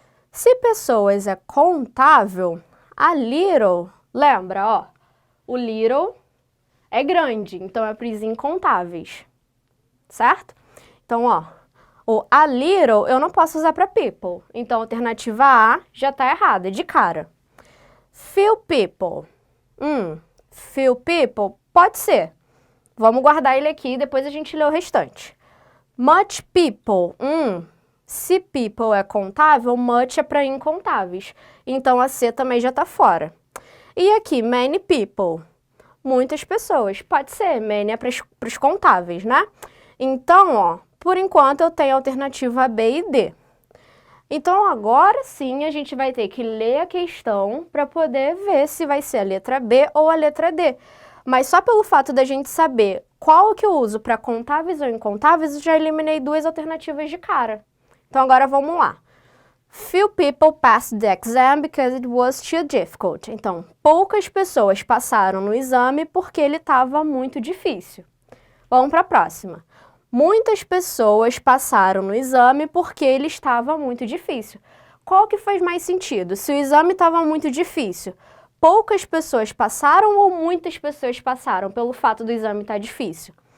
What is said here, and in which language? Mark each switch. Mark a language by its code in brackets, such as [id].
[pt] Se pessoas é contável, a little, lembra, ó, o little é grande, então é para os incontáveis, certo? Então, ó, o a little eu não posso usar para people, então a alternativa A já está errada, de cara. [en] Few people, few people, [pt] pode ser. Vamos guardar ele aqui e depois a gente lê o restante. Much people, se people é contável, much é para incontáveis. Então, a C também já está fora. E aqui, many people. Muitas pessoas. Pode ser, many é para os contáveis, né? Então, ó, por enquanto eu tenho a alternativa B e D. Então, agora sim, a gente vai ter que ler a questão para poder ver se vai ser a letra B ou a letra D. Mas só pelo fato da gente saber qual que eu uso para contáveis ou incontáveis, eu já eliminei 2 alternativas de cara. Então, agora vamos lá. [en] Few people passed the exam because it was too difficult. [pt] Então, poucas pessoas passaram no exame porque ele estava muito difícil. Vamos para a próxima. Muitas pessoas passaram no exame porque ele estava muito difícil. qual que faz mais sentido? Se o exame estava muito difícil, poucas pessoas passaram ou muitas pessoas passaram pelo fato do exame estar difícil?